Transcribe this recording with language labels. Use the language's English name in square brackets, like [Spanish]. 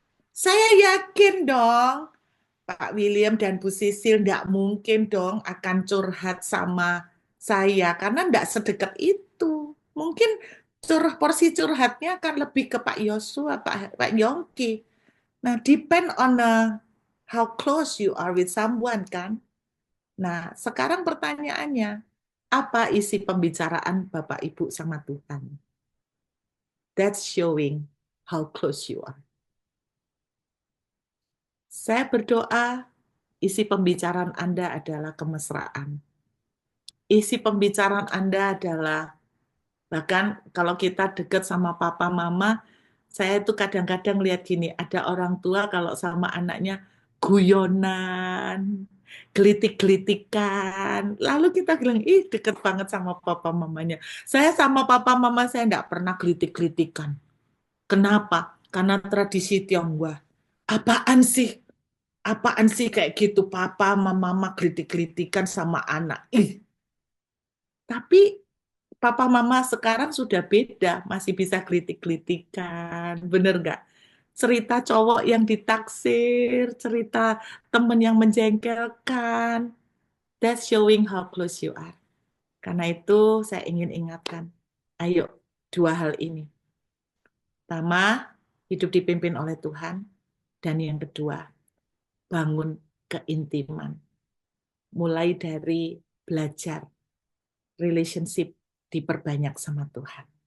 [Indonesian] Saya yakin dong, Pak William dan Bu Sisil nggak mungkin dong akan curhat sama saya karena nggak sedekat itu. Mungkin porsi curhatnya akan lebih ke Pak Yosua, Pak Yongki. [English] Nah, depend on how close you are with someone kan. [Indonesian] Nah, sekarang pertanyaannya, apa isi pembicaraan Bapak Ibu sama Tuhan? [English] That's showing how close you are. [Indonesian] Saya berdoa isi pembicaraan Anda adalah kemesraan. Isi pembicaraan Anda adalah, bahkan kalau kita dekat sama papa mama, saya itu kadang-kadang lihat gini, ada orang tua kalau sama anaknya guyonan, gelitik-gelitikan. Lalu kita bilang, ih deket banget sama papa mamanya. Saya sama papa mama saya enggak pernah gelitik-gelitikan. Kenapa? Karena tradisi Tionghoa. Apaan sih? Apaan sih kayak gitu papa sama mama gelitik-gelitikan sama anak. Ih, tapi papa mama sekarang sudah beda, masih bisa gelitik-gelitikan. Bener nggak? Cerita cowok yang ditaksir, cerita temen yang menjengkelkan. [English] That's showing how close you are. [Indonesian] Karena itu saya ingin ingatkan, ayo dua hal ini. Pertama, hidup dipimpin oleh Tuhan. Dan yang kedua, bangun keintiman. Mulai dari belajar relationship diperbanyak sama Tuhan.